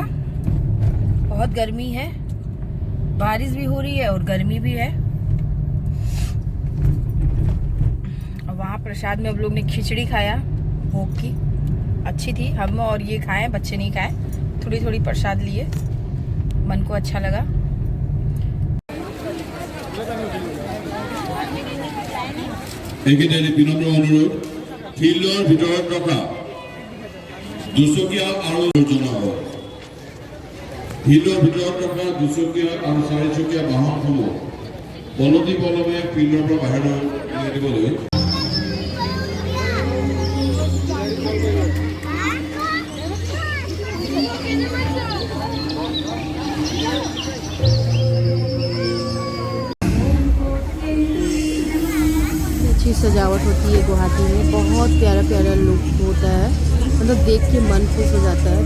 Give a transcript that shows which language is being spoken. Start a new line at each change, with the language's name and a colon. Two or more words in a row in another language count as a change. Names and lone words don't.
Hindi: बहुत गर्मी है, बारिश भी हो रही है और गर्मी भी है। और वहाँ प्रसाद में हम लोग ने खिचड़ी खाया, भोग की, अच्छी थी। हम और ये खाए, बच्चे नहीं खाए, थोड़ी थोड़ी प्रसाद लिए, मन को अच्छा लगा।
Assamese: এইকেইটাই বিনম্ৰ অনুৰোধ, ফিল্ডৰ ভিতৰত ৰখা দুচকীয়া আৰু জনাব। ফিল্ডৰ ভিতৰত ৰখা দুচকীয়া আৰু চাৰিচকীয়া বাহনসমূহ বলদি বলমে ফিল্ডৰ পৰা বাহিৰলৈ উলিয়াই দিবলৈ
Hindi: अच्छी सजावट होती है गुवाहाटी में, बहुत प्यारा प्यारा लुक होता है, मतलब देख के मन खुश हो जाता है।